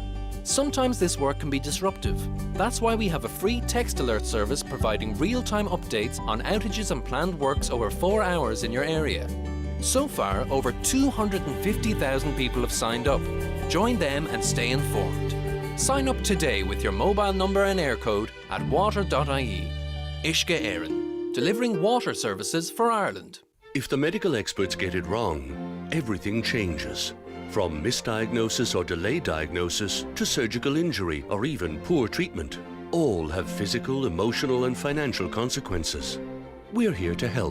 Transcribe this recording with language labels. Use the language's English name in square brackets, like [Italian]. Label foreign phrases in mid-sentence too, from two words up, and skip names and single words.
[English] Sometimes this work can be disruptive. That's why we have a free text alert service providing real-time updates on outages and planned works over 4 hours in your area. So far, over 250,000 people have signed up. Join them and stay informed. Sign up today with your mobile number and air code at water.ie. Uisce Éireann, delivering water services for Ireland. If the medical experts get it wrong, everything changes. From misdiagnosis or delayed diagnosis to surgical injury or even poor treatment, all have physical, emotional and financial consequences. We're here to help.